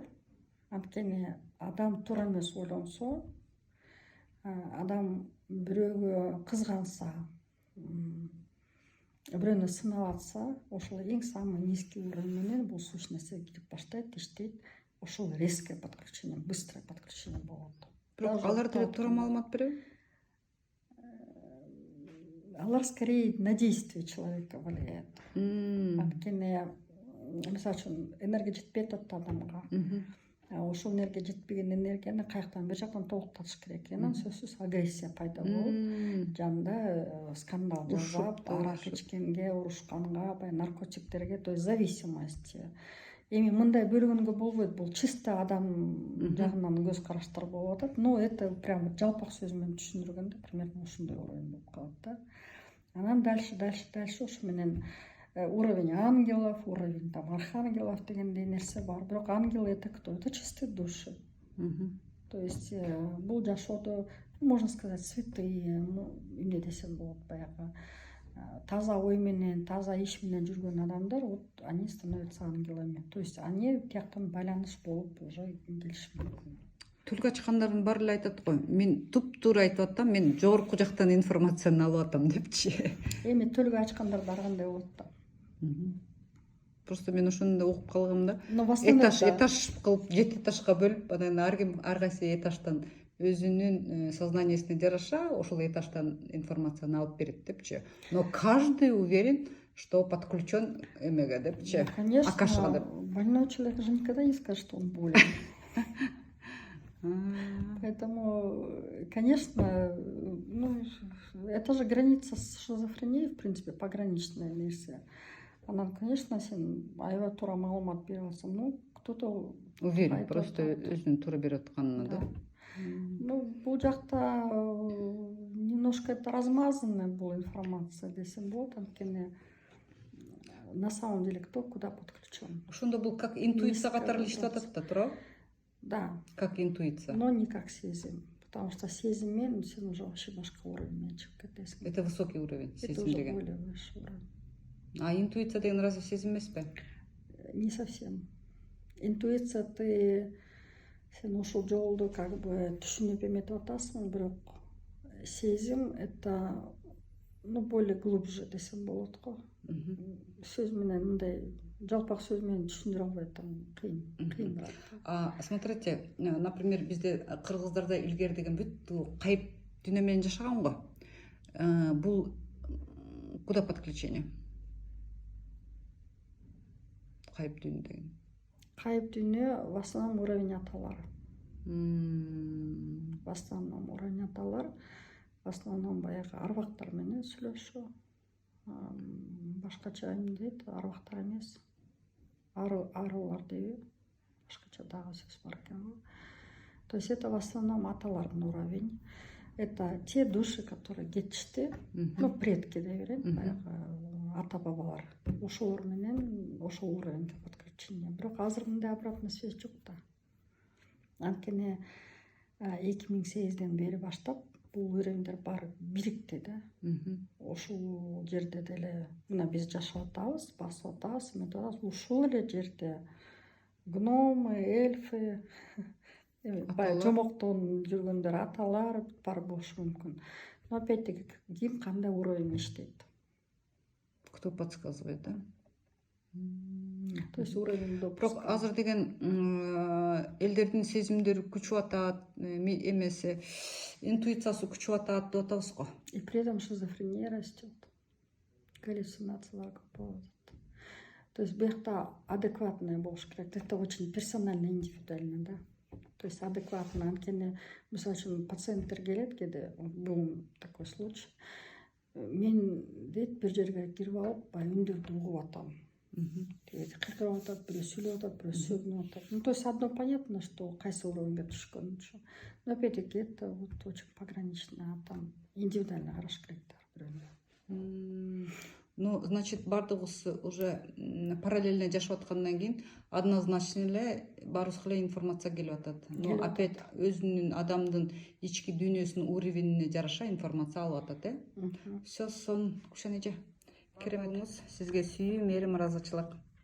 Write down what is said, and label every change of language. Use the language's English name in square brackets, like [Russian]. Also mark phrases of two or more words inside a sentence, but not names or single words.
[Kyrgyz] Анткени адам туура эмес ойлонсо, адам бирөөгө кызганса, бирөөнү сынап атса, ошол эң [Russian] самый низкий уровень [Kyrgyz] менен бул сущностьке кирип баштайт, иштейт. [Russian] Ошол резкое подключение, быстрое подключение болот. [Kyrgyz] Бирок алар деле туура маалымат береби? [Russian] Алар скорее на действие человека влияет. [Kyrgyz] Анткени мисалы үчүн энергия жетпей атат адамга. Ошол энергия жетпеген энергияны каяктан бир жактан толуктатыш керек. Анан сөзсүз агрессия пайда болуп, жанында скандал жасап, арак ичкенге, урушканга, наркотиктерге, [Russian] то есть зависимость. [Kyrgyz] Эми мындай бөлгөнгө болбойт, бул чисто адам жагынан көз караштар болуп атат. [Russian] Но это прямо [Kyrgyz] жалпак сөз менен түшүндүргөндө примерно ушундай уровень болуп калат да. Анан дальше ушу менен [Russian] уровень ангелов, уровень там архангелов [Kyrgyz] дегендей нерсе бар. [Russian] Бирок ангел это кто? Это чистые души. То есть [Kyrgyz] бул жашоодо, [Russian] можно сказать, святые, [Kyrgyz] эмне десем болот, баягы таза ой менен, таза иш менен жүргөн адамдар, [Russian] вот они становятся ангелами. То есть они [Kyrgyz] тияктан байланыш болуп уже келиши мүмкүн. Тилге ачкандардын баары эле айтат го, мен туп-туура айтып атам, мен жогорку жактан информацияны алып атам депчи. Эми тилге ачкандар баары кандай болот да? Просто мен ошону да угуп калгам да. [Russian] Но в основном [Kyrgyz] Этаж кылып 7 этажга бөлүп, анан ар кайсы этаждан өзүнүн сознаниясына жараша ошол этаждан информацияны алып берет депчи. [Russian] Но каждый уверен, что подключен [Kyrgyz] эмеге депчи. [Russian] Конечно, [Kyrgyz] Акашага деп. [Russian] больной человек же никогда не скажет, что он болен. Поэтому, конечно, ну, это же граница с шизофренией, в принципе, пограничная версия. Она, конечно, [Kyrgyz] сен аябай туура маалымат берип атсаң, [Russian] ну, кто-то [Kyrgyz] Уверен, просто өзүнүн туура берип атканына да. [Russian] Ну, [Kyrgyz] бул жакта [Russian] немножко это размазанная была информация [Kyrgyz] десем болот, анткени [Russian] на самом деле кто куда подключен. [Kyrgyz] Ошондо бул как интуиция катары иштеп атат да, туура? [Russian] Да. Как интуиция. Но не как сезим. Потому что [Kyrgyz] сезим менен сен [Russian] уже вообще [Kyrgyz] башка уровень чыгып кетесиң. [Russian] Это высокий уровень, Это [Kyrgyz] сезим уже деген. [Russian] более высший уровень. [Kyrgyz] А интуиция деген разве сезим эмеспи? [Russian] Не совсем. [Kyrgyz] Интуиция сен ушул жолду [Russian] как бы [Kyrgyz] түшүнүп эметип атасың, бирок сезим [Russian] это более глубже [Kyrgyz] десем болот го. Сөз менен мындай жалпак сөз менен түшүндүрө албай атам, кыйыныраак. [Russian] Смотрите, например, [Kyrgyz] бизде кыргыздарда илгери деген бүт кайып дүйнө менен жашаган го. [Russian] Бул куда подключение? [Kyrgyz] Кайып дүйнө деген. Кайып дүйнө [Russian] в основном уровень [Kyrgyz] аталар. [Russian] В основном уровень [Kyrgyz] аталар, [Russian] в основном [Kyrgyz] баягы арбактар менен сүйлөшүү. Башкача эмне дейт, арбактар эмес. Арылар дейби. Башкача дагы сөз бар экен го. [Russian] То есть это в основном аталардын уровень. Это те души, которые [Kyrgyz] кетишти, предки дей берейин, баягы ата бабалар. Ошолор менен ошол уровеньге подключение. Бирок азыр мындай [Russian] обратная связь [Kyrgyz] жок да. Анткени 2008-ден бери баштап бул уровеньдер баары бирикти да. Ошол жерде деле мына биз жашап атабыз, басып атабыз, эметип атабыз. Ушул эле жерде [Russian] гномы, эльфы, [Kyrgyz] баягы жомоктон жүргөндөр, аталар бар болушу мүмкүн. [Russian] Но опять-таки [Kyrgyz] ким кандай уровень иштейт? [Russian] Кто подсказывает, да? То есть уровень допуска. [Kyrgyz] Бирок азыр деген элдердин сезимдери күчүп атат, эмеси интуициясы күчүп атат деп атабыз го. [Russian] И при этом шизофрения растет. [Kyrgyz] Галлюцинациялар көп болуп атат. [Russian] То есть [Kyrgyz] бuyakta адекватная болуш керек. [Russian] Это очень персонально, индивидуально, да. То есть адекватно. [Kyrgyz] Анткени мисалы үчүн пациенттер келет кээде, бул [Russian] такой случай. [Kyrgyz] Мен дейт бир жерге кирип алып, үндөрдү угуп атам. Кыркырап атат, бирөө сүйлөп атат, бирөө сөгүнүп атат. [Russian] Ну, то есть одно понятно, что [Kyrgyz] кайсы уровеньге түшкөнүн. [Russian] Но опять-таки это вот очень погранично, там индивидуально [Kyrgyz] караш керек бирөөнө. [Russian] Ну, значит, [Kyrgyz] бардыгыбыз уже параллельно жашап аткандан кийин однозначно эле баарыбызга эле информация келип атат. [Russian] Но опять [Kyrgyz] өзүнүн адамдын ички дүйнөсүнүн уровенине жараша информация алып атат, Все, сон Кушан эже. Керемет. Сизге сүйүү, мээрим, ыраазычылык.